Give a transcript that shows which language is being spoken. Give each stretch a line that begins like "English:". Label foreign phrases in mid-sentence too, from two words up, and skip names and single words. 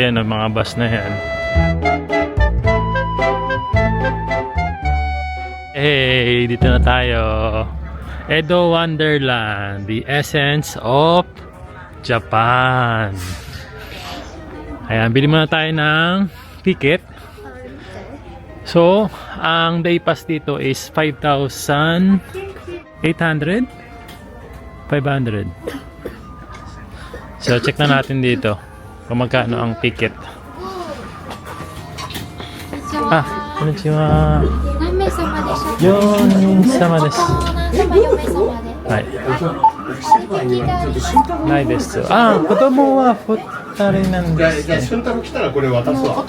Filipino: Ayan, ang mga bus na yan. Hey, dito na tayo.
English: Edo Wonderland, the essence of Japan.
Filipino: Ayan, bili muna tayo ng ticket. So, ang
English: day pass
Filipino: dito is 5,800? 500. So, check na natin dito kung magkano ang ticket.
Japanese: Konnichiwa. 何名様でしょうか。 4人様です。何名様、4名様で。はい。席があります。ないです。あ、子供は2人なんですね。俊太郎来たらこれ渡すわ。